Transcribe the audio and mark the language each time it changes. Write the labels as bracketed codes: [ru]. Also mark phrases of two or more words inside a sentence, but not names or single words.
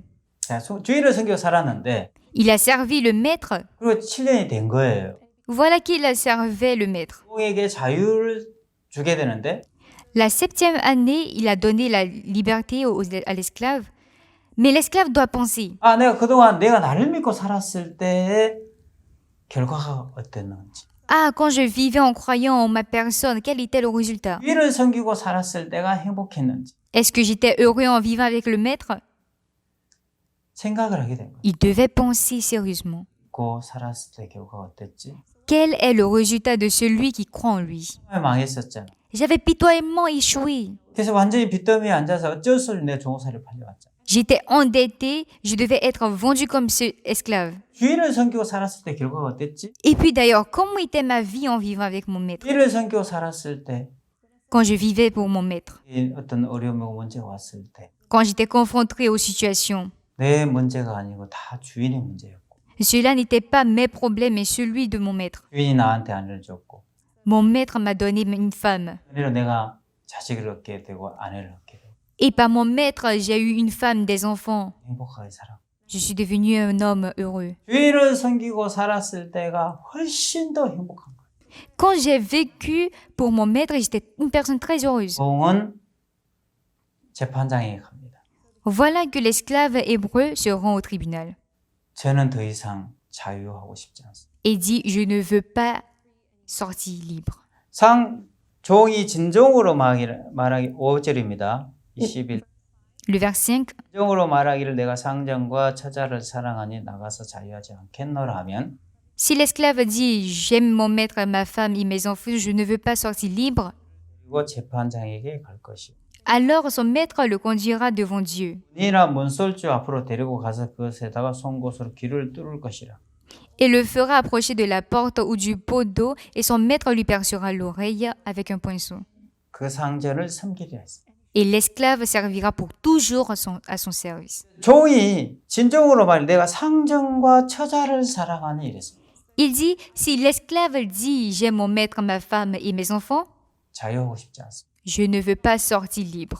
[ko] 자, 주인을 섬기고 살았는데 [fr] Il a servi le maître. [ko] 그리고 7년이 된 거예요. [fr] Voilà qu'il a servi le maître. [ko] 종에게 자유를 주게 되는데 [fr] La 7e année, il a donné la liberté à l'esclave. Mais l'esclave doit penser, [ko] 내가 그동안 내가 나를 믿고 살았을 때의 결과가 어땠는지. [fr] quand je vivais en croyant en ma personne, quel était le résultat? [ko] 주인을 섬기고 살았을 때가 행복했는지 [fr] Est-ce que j'étais heureux en vivant avec le maître? [ko] 생각을 하게 된 거예요. [fr] Il devait penser sérieusement. [ko] 믿고 살았을 때 결과가 어땠지? [fr] Quel est le résultat de celui qui croit en lui? [ko] 처음에 망했었잖아. [fr] J'avais pitoyablement échoué. [ko] 그래서 완전히 빚더미에 앉아서 어쩔 수 없이 내 종살이를 팔려왔잖아. [fr] J'étais endetté, je devais être vendu comme ce esclave. [ko] 주인을 섬기고 살았을 때 결과가 어땠지? [fr] Et puis d'ailleurs, comment était ma vie en vivant avec mon maître? [ko] 주인을 섬기고 살았을 때 [fr] Quand je vivais pour mon maître, [ko] 어떤 어려움이고 문제가 왔을 때 [fr] quand j'étais confronté aux situations. [ko] 내 문제가 아니고 다 주인의 문제였고 [fr] Cela n'était pas mes problèmes, mais celui de mon maître. [ko] 주인이 나한테 아내를 줬고 [fr] Mon maître m'a donné une femme. [ko] 그래서 내가 자식을 얻게 되고 아내를 얻게 되고 [fr] Et par mon maître, j'ai eu une femme, des enfants. [ko] 행복하게 살아. [fr] Je suis devenu un homme heureux. [ko] 주인을 섬기고 살았을 때가 훨씬 더 행복한 거예요. [fr] Quand j'ai vécu pour mon maître, j'étais une personne très heureuse. [ko] 종은 재판장에 갑니다. [fr] Voilà que l'esclave hébreu se rend au tribunal [ko] 저는 더 이상 자유하고 싶지 않습니다. [fr] et dit, je ne veux pas sortir libre. [ko] 종이 진종으로 말하기 5절입니다. 21. [fr] Le vers 5, [ko] 진종으로 말하기를 내가 상전과 처자를 사랑하니 나가서 자유하지 않겠노라 하면 [fr] si l'esclave dit, j'aime mon maître, ma femme et mes enfants, je ne veux pas sortir libre, [ko] 그리고 재판장에게 갈 것이요. [fr] alors son maître le conduira devant Dieu. [ko] 문이나 문설주 앞으로 데리고 가서 그것에다가 송곳으로 귀를 뚫을 것이라. [fr] Et le fera approcher de la porte ou du pot d'eau, et son maître lui percera l'oreille avec un poinçon. [ko] 그 상전을 섬기려 했어요. [fr] Et l'esclave servira pour toujours à son service. [ko] 종이 진정으로 말 내가 상전과 처자를 사랑하니 이랬습니다. [fr] Il dit, si l'esclave dit, j'aime mon maître, ma femme et mes enfants, [ko] 자유하고 싶지 않습니다. [fr] je ne veux pas sortir libre.